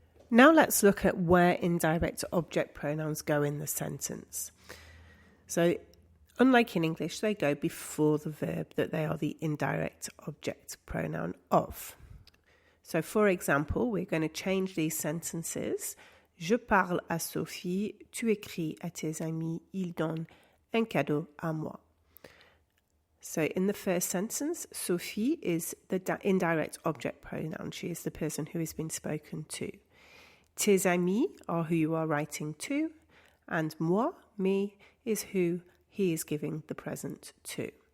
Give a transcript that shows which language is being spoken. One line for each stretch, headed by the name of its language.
English: Now let's look at where indirect object pronouns go in the sentence. So, unlike in English, they go before the verb that they are the indirect object pronoun of. So, for example, we're going to change these sentences.
French: Je parle à Sophie, tu écris à tes amis, il donne un cadeau à moi.
English: So in the first sentence, Sophie is the indirect object pronoun. She is the person who has been spoken to.
French: Tes amis
English: are who you are writing to, and moi, me, is who he is giving the present to.